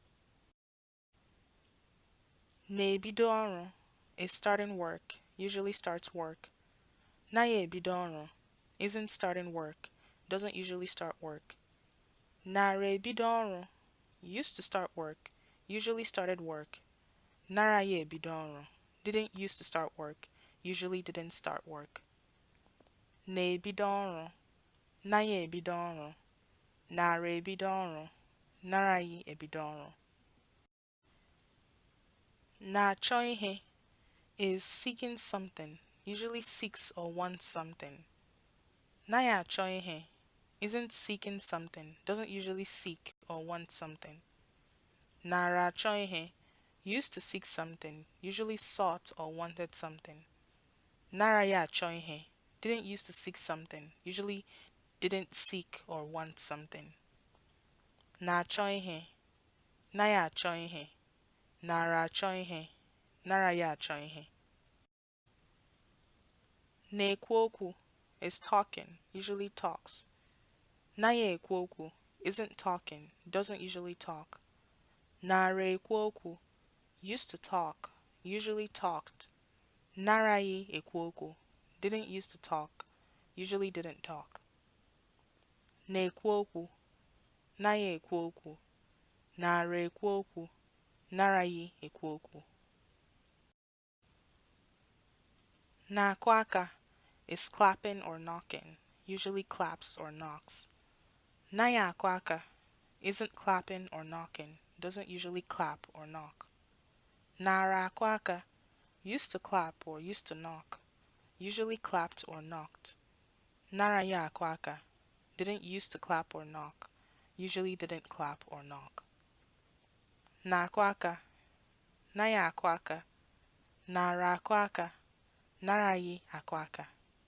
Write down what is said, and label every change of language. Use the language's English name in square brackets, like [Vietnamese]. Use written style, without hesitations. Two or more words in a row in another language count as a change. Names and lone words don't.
[Igbo] Na-ebido ọrụ [English] is starting work, usually starts work. [Igbo] Naghị ebido ọrụ [English] isn't starting work, doesn't usually start work. [Igbo] Nara ebido ọrụ [English] used to start work, usually started work. [Igbo] Naraghị ebido ọrụ [English] didn't used to start work, usually didn't start work. [Igbo] Na-ebido ọrụ, naghị ebido ọrụ, nara ebido ọrụ, naraghị ebido ọrụ. Na-achọ ihe [English] is seeking something, usually seeks or wants something. [Igbo] Naghị achọ ihe [English] isn't seeking something, doesn't usually seek or want something. [Igbo] Nara achọ ihe [English] used to seek something, usually sought or wanted something. [Igbo] Naraghị achọ ihe [English] didn't used to seek something, usually didn't seek or want something. [Igbo] Na-achọ ihe, naghị achọ ihe, nara achọ ihe, naraghị achọ ihe. Na-ekwu okwu [English] is talking, usually talks. [Igbo] Naghị ekwu okwu [English] isn't talking, doesn't usually talk. [Igbo] Nara ekwu okwu [English] used to talk, usually talked. [Igbo] Naraghị ekwu okwu [English] didn't used to talk, usually didn't talk. [Igbo] Na-ekwu okwu, naghị ekwu okwu, nara ekwu okwu, naraghị ekwu okwu. Na-akụ aka [English] is clapping or knocking, usually claps or knocks. [Igbo] Naghị akụ aka [English] isn't clapping or knocking, doesn't usually clap or knock. [Igbo] Nara akụ aka [English] used to clap or used to knock, usually clapped or knocked. [Igbo] Naraghị akụ aka [English] didn't used to clap or knock, usually didn't clap or knock. [Igbo] Na-akụ aka, naghị akụ aka, nara akụ aka, naraghị akụ aka.